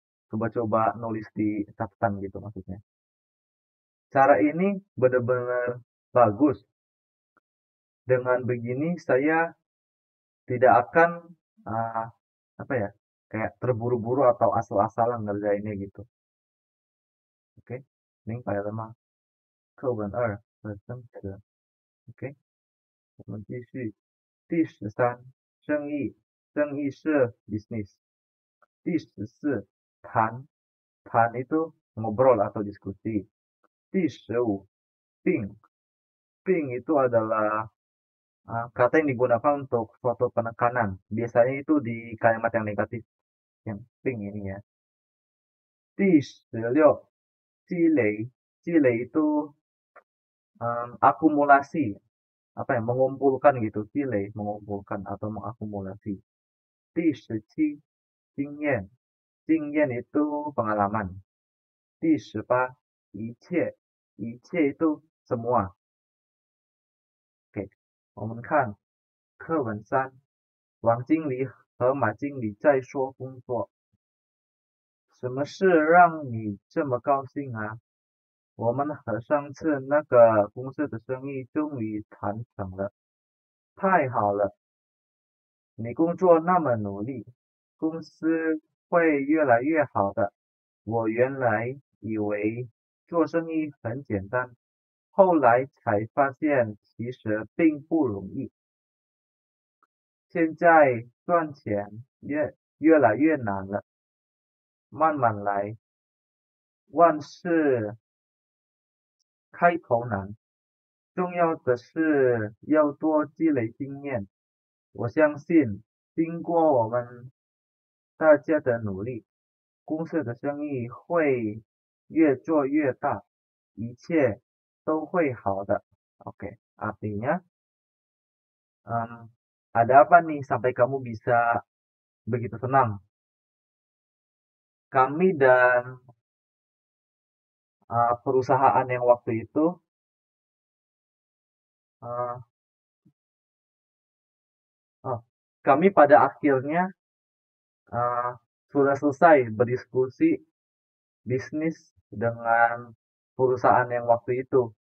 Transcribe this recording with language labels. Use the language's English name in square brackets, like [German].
[Indonesian] Coba-coba nulis di catatan gitu maksudnya. Cara ini benar-benar bagus. Dengan begini saya tidak akan uh, apa ya kayak terburu-buru atau asal-asalan ngerjainnya gitu. Oke, Ning pada lemah. [Chinese] 课文2的生词。OK，我们继续。第13，生意，生意是 business。 [Indonesian] 第14, tan, tan itu ngobrol atau diskusi. Di15, ping, ping itu adalah kata yang digunakan untuk suatu penekanan. Biasanya itu di kalimat yang negatif, yang ping ini ya. Di16, cilei, cilei itu akumulasi, apa ya, mengumpulkan gitu, cilei, mengumpulkan atau mengakumulasi. Di17, 经验 itu pengalaman. 第18, 一切 itu semua. [Chinese] Oke, 我们看课文3，王经理和马经理在说工作。什么事让你这么高兴啊？我们和上次那个公司的生意终于谈成了，太好了！你工作那么努力，公司会越来越好的。我原来以为做生意很简单，后来才发现其实并不容易。现在赚钱越来越难了，慢慢来，万事开头难。重要的是要多积累经验。我相信，经过我们大家的努力，公司的生意会越做越大，一切都会好的。 [Indonesian] Oke, artinya, ada apa nih sampai kamu bisa begitu senang? Kami dan perusahaan yang waktu itu uh, oh, kami pada akhirnya uh, sudah selesai berdiskusi bisnis dengan perusahaan yang waktu itu.